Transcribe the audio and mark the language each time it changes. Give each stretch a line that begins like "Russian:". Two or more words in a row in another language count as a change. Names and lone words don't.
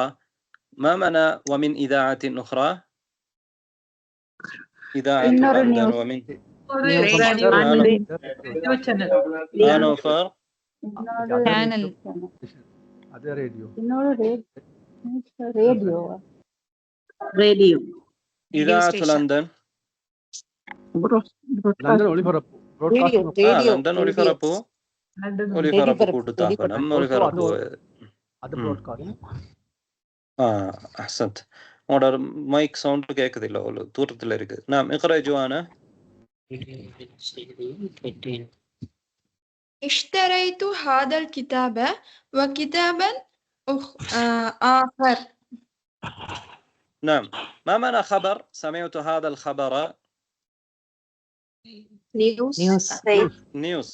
Arabic: ما معنى ومن إذاعة أخرى؟ إذاعة لندن ومن نوفر. channel. هذا راديو. راديو. إذاعة لندن.
Tamil: لندن ஒளிபரப்பு. لندن ஒளிபரப்பு. ஒளிபரப்பு கூட்டுத்தாபனம் ஒளிபரப்பு.
Arabic: هذا برودكاست. أحسنت.
Tamil: உங்களோட மைக் சவுண்ட் கேட்குது இல்லை, ஒரு தூரத்தில் இருக்குது. நாம் இக்ரா ஜுவானா.
Arabic: اشتريت هذا الكتاب وكتابا آخر. نعم. ما معنى خبر؟ سمعت هذا الخبر. نيوز.